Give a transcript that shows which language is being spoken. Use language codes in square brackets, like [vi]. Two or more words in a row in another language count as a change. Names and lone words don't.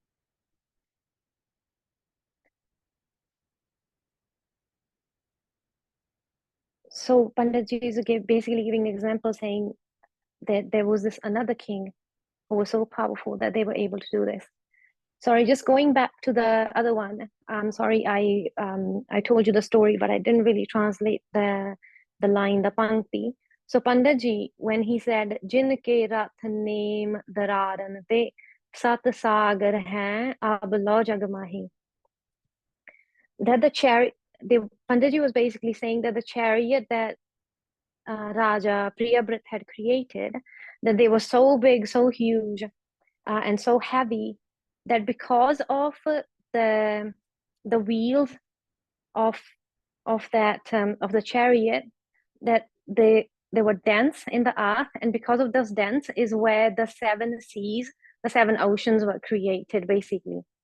[en] So Panditji is basically giving an example saying that there was this another king who was so powerful that they were able to do this. Sorry, just going back to the other one. Sorry, I told you the story, but I didn't really translate the line, the pankti. So Panditji, when he said [hi] "जिन के रथ नेम दरारन ते सात सागर है अब लो जग माही," [en] that the chariot, Panditji was basically saying that the chariot that Raja Priyabrit had created, that they were so big, so huge, and so heavy that because of the wheels of of the chariot, that they were dents in the earth, and because of those dents is where the seven seas, the seven oceans were created, basically.